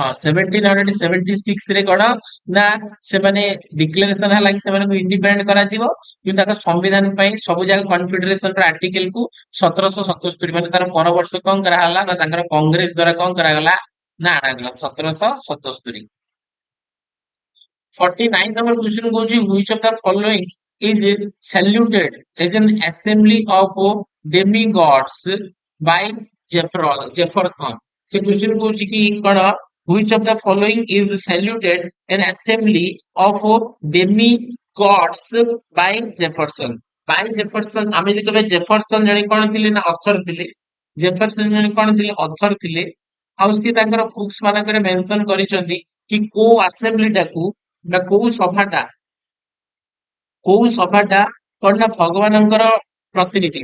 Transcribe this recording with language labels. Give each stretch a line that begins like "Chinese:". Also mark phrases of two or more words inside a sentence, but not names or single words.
Odia: 1776 ରେ କଣ ନା ସେମାନେ ଡିକ୍ଲାରେସନ ହେଲା କି ସେମାନଙ୍କୁ ଇଣ୍ଡିପେଣ୍ଡେଣ୍ଟ କରାଯିବ, କିନ୍ତୁ ତାଙ୍କ ସମ୍ବିଧାନ ପାଇଁ ସବୁ ଯାକ କନଫେଡରେସନ ର ଆର୍ଟିକଲ କୁ 1777 ମାନେ ତାର ପର ବର୍ଷ କଣ କରାହେଲା ନା ତାଙ୍କର କଂଗ୍ରେସ ଦ୍ଵାରା କଣ କରାଗଲା ନା ଆଣାଗଲା 1777।
English: 49 number question goes, which of the following is saluted as an assembly of demigods by Jefferson? Se question goes
Odia: କି କରା,
English: which of the following is saluted an assembly of demigods by Jefferson?
Odia: By Jefferson ଆମେ ଯଦି କହିବା ଜେଫରସନ ଜଣେ କଣ ଥିଲେ ନା ଅଥର ଥିଲେ। ଜେଫରସନ ଜଣେ କଣ ଥିଲେ, ଅଥର ଥିଲେ। ଆଉ ସିଏ ତାଙ୍କର ବୁକ୍ସ ମାନଙ୍କରେ ମେନସନ କରିଛନ୍ତି କି କୋଉ ଆସେମ୍ବଲି ଟାକୁ ନା କୋଉ ସଭାଟା କଣ ନା ଭଗବାନଙ୍କର ପ୍ରତିନିଧି।